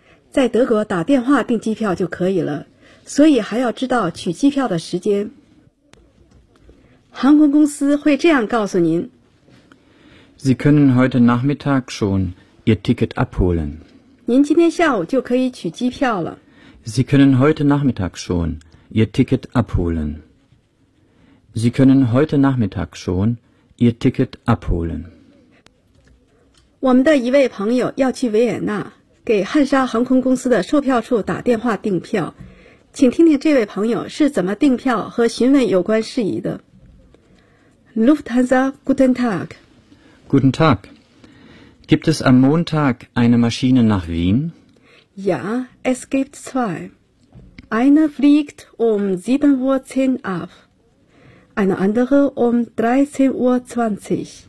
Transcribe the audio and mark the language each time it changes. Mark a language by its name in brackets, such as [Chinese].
[Chinese] 在德国打电话订机票就可以了。所以还要知道取机票的时间。航空公司会这样告诉您 [German] Sie können heute Nachmittag schon Ihr Ticket abholen. [Chinese] 您今天下午就可以取机票了。 [German] Sie können heute Nachmittag schon Ihr Ticket abholen. Sie können heute Nachmittag schon Ihr Ticket abholen. [Chinese] 我们的一位朋友要去维也纳，给汉莎航空公司的售票处打电话订票。请听听这位朋友是怎么订票和询问有关事宜的。 [German] Lufthansa, guten Tag. Guten Tag. Gibt es am Montag eine Maschine nach Wien? Ja, es gibt zwei. Eine fliegt um 7.10 Uhr ab. Eine andere um 13.20 Uhr.